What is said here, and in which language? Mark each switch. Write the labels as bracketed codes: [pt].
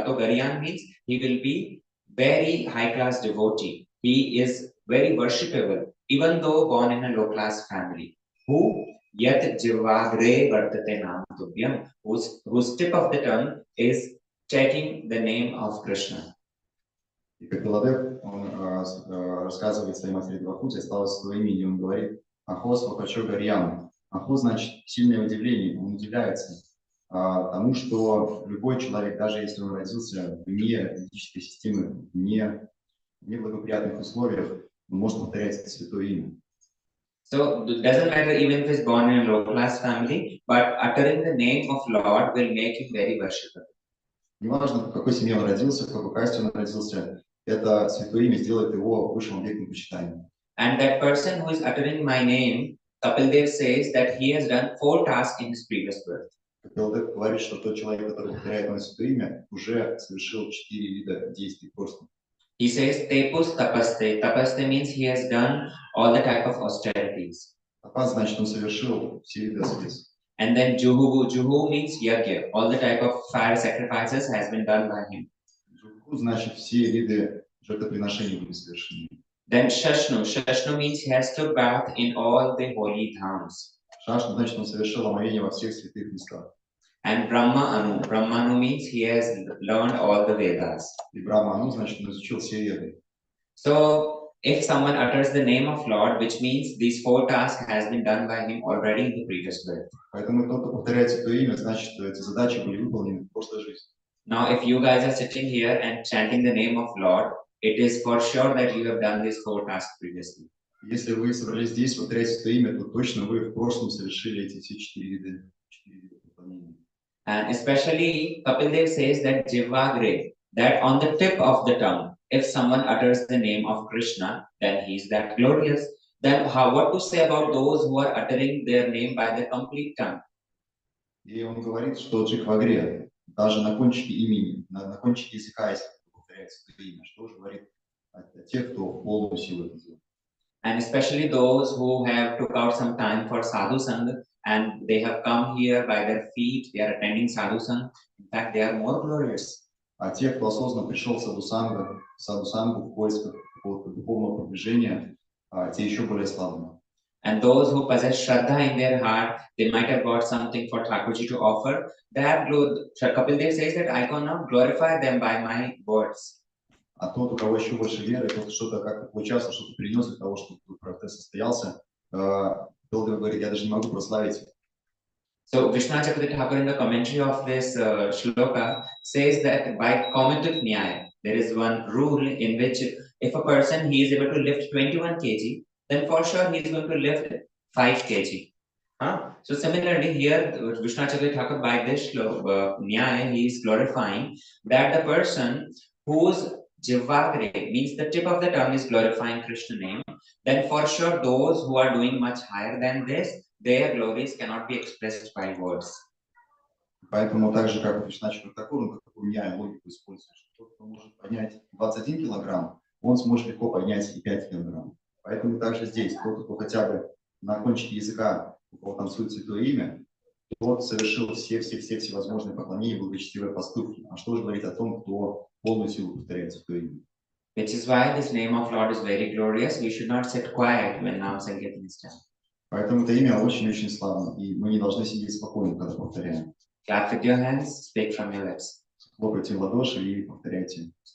[en] Ato Gariyan means he will be very high-class devotee. He is very worshipable, even though born in a low-class family. Who Yat Jivagre Vartate Nam Tubhyam, whose tip of the tongue is taking the name of Krishna. [ru] И Капиладев, он рассказывает своей матери Девахути, осталось свое имя, и он говорит Ахо Свапачо Гарьян. Ахо значит сильное удивление, он удивляется тому, что любой человек, даже если он родился вне физической системы, вне благоприятных условиях, он может повторять это святое имя. [en] So it doesn't matter even if he's born in a low-class family, but uttering the name of Lord will make him very worshipable. [ru] Неважно, в какой семье он родился, в какой касте он родился, это святое имя сделает его высшим объектом почитания. [en] And that person who is uttering my name, Kapil Dev says that he has done 4 tasks in his previous birth. [ru] Капиладев говорит, что тот человек, который повторяет мое святое имя, уже совершил 4 вида действий просто. [en] He says, Tepus tapaste. Tapaste means he has done all the type of austerities. [ru] Тапас значит, он совершил все виды аскез. [en] And then Juhu. Juhu means yagya. All the type of fire sacrifices has been done by him. [ru] Джуху значит, все виды жертвоприношений были совершены. [en] Then Shashnu. Shashnu means he has took bath in all the holy dhams. [ru] Шашна значит, он совершил омовение во всех святых местах. [en] And Brahma Anu means he has learned all the Vedas. [ru] И Брахма Ану значит, он изучил все веды. [en] So if someone utters the name of Lord, which means these 4 tasks has been done by him already in the previous birth. [ru] Поэтому тот, кто повторяет святое имя, значит, что эти задачи были выполнены в прошлой жизни. [en] Now, if you guys are sitting here and chanting the name of Lord, it is for sure that you have done these 4 tasks previously. [ru] Если вы собрались здесь повторять святое имя, то точно вы в прошлом совершили эти все 4 вида выполнения. [en] And especially Kapil Dev says that Jivagre, that on the tip of the tongue, if someone utters the name of Krishna, then he is that glorious. Then what to say about those who are uttering their name by the complete tongue? [ru] И он говорит, что Джихвагре, даже на кончике имени, на кончике языка, если повторяет святое имя, что же говорит тех, кто в полную силу это делает. [en] And especially those who have took out some time for sadhu sang and they have come here by their feet, they are attending sadhu sang. In fact, they are more glorious. [ru] А те, кто осознанно пришел в саду-сангу в поисках какого-то духовного продвижения, те еще более славные. [en] And those who possess Shraddha in their heart, they might have got something for Thakurji to offer. That Kapil Dev says that I cannot glorify them by my words. [ru] А тот, у кого еще больше веры, кто-то что-то как-то поучаствовал, что-то принес для того, чтобы процесс состоялся, Белдев говорит, я даже не могу прославить. [en] So Vishnu Chakravarti Thakur in the commentary of this shloka says that by commutative nyaya, there is one rule in which if a person he is able to lift 21 kg, then for sure he is going to lift 5 kg. So similarly here, Vishnu Chakravarti Thakur by this nyaya, he is glorifying that the person whose Jivagre means the tip of the tongue is glorifying Krishna name, then for sure those who are doing much higher than this, their glories cannot be expressed by words. [ru] Поэтому так же, как Вишна Чакраварти, он такую логику использует, что тот, кто может поднять 21 килограмм, он сможет легко поднять и 5 килограмм. Поэтому также здесь, тот, кто хотя бы на кончике языка, у кого танцует святое имя, тот совершил все всевозможные поклонения и благочестивые поступки. А что же говорить о том, кто полную силу повторяет святое имя? [en] Which is why this name of Lord is very glorious. We should not sit quiet when Nam Sankirtan is done. [ru] Поэтому это имя очень-очень славно, и мы не должны сидеть спокойно, когда повторяем. [en] Clap with your hands, speak from your lips. [ru] Хлопайте в ладоши и повторяйте.